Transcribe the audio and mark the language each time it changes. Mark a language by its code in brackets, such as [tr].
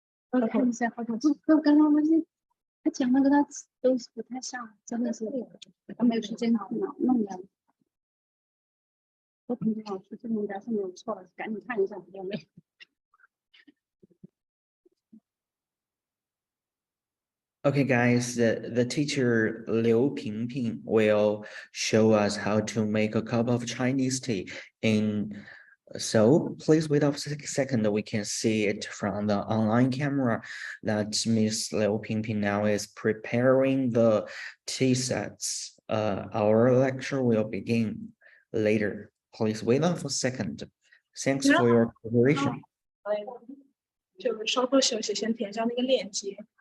[zh] 我看一下，好像刚刚那些他讲那个他都不太像，真的是他没有时间弄的。我肯定老师这应该是没有错的，赶紧看一下有没有。 [en] Okay, guys, the teacher Liu Pingping will show us how to make a cup of Chinese tea. So please wait up a second. We can see it from the online camera that Ms. Liu Pingping now is preparing the tea sets. Our lecture will begin later. Please wait up for a second. Thanks for your cooperation. [zh] 就稍后休息，先填上那个链接。